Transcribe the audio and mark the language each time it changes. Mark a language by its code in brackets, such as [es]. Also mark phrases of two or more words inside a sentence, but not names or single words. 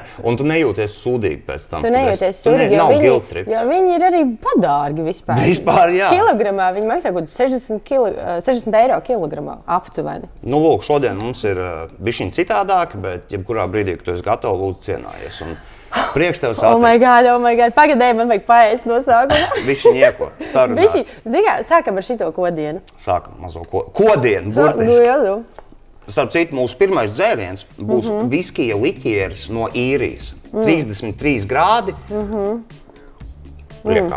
[lv] Un tu nejūties sūdīgi pēc tam. Tu nejūties sūdīgi, jo viņi ir arī padārgi vispār. Vispār, jā. Kilogramā viņi maksā kaut 60 eiro kilogramā aptuveni. Nu, lūk, šodien mums ir bišķiņ citādāk, bet jebkurā brīdī, kad tu esi gatavs, lūdzu cienājies. Un prieks tev satikt. [en] Oh my god. [lv] Pagadēji, man vajag paēst no sākuma. Bišķiņ ieko, sarunāts. Sākam ar šito kodienu. Sākam mazo kodienu, burtiski. Nu. Starp citu, mūsu pirmais dzēriens būs viskija liķieris no Īrijas. 33 grādi. Priekā.